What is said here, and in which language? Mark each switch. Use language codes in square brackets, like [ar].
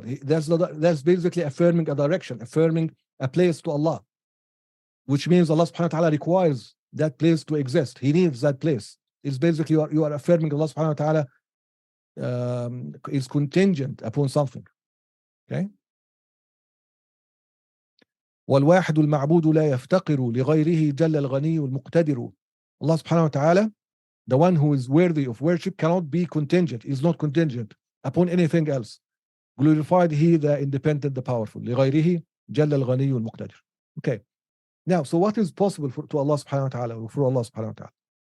[en] That's basically affirming a direction, affirming a place to Allah, which means Allah subhanahu wa ta'ala requires that place to exist. He needs that place. It's basically you are affirming Allah subhanahu wa ta'ala is contingent upon something. Okay. [ar] والواحد المعبود لا يفتقر لغيره جل الغني المقتدر. [en] Allah subhanahu wa ta'ala, the one who is worthy of worship, cannot be contingent, is not contingent upon anything else. Glorified he, the independent, the powerful. [ar] لغيره جل الغني المقتدر. [en] Okay. Now, so what is possible to Allah subhanahu wa ta'ala, or for Allah subhanahu wa ta'ala?